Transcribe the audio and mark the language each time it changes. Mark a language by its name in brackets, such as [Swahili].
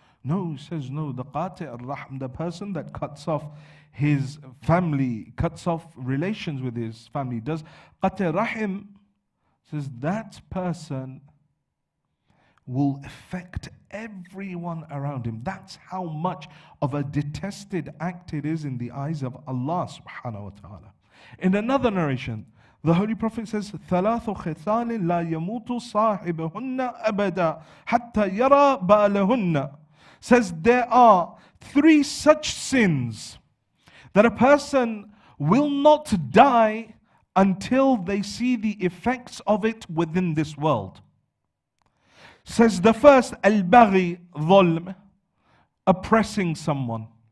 [English] No, he says no, the qati' al-rahm, the person that cuts off his family, cuts off relations with his family, does qati' rahim, says that person will affect everyone around him. That's how much of a detested act it is in the eyes of Allah subhanahu wa ta'ala. In another narration, the Holy Prophet says, [Arabic] ثَلَاثُ خِثَالٍ لَا يَمُوتُ صَاحِبُهُنَّ أَبَدًا حَتَّى يَرَى بَالَهُنَّ. [English] Says there are 3 such sins that a person will not die until they see the effects of it within this world. Says the first, al-baghi, dhulm, oppressing someone.